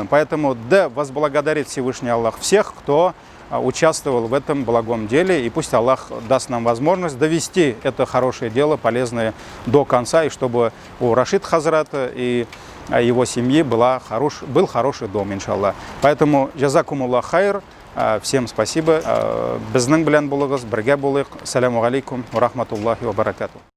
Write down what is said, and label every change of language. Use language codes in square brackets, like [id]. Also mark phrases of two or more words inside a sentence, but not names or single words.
[ru] Поэтому да возблагодарит Всевышний Аллах всех, кто участвовал в этом благом деле. И пусть Аллах даст нам возможность довести это хорошее дело, полезное, до конца. И чтобы у Рашид Хазрата и его семьи был хороший дом, иншаллах. Поэтому [ar] جزاكم الله خير. [ru] Всем спасибо. [tt] Безнең белән булыгыз, бергә булыйк. [ar] السلام عليكم ورحمة الله وبركاته.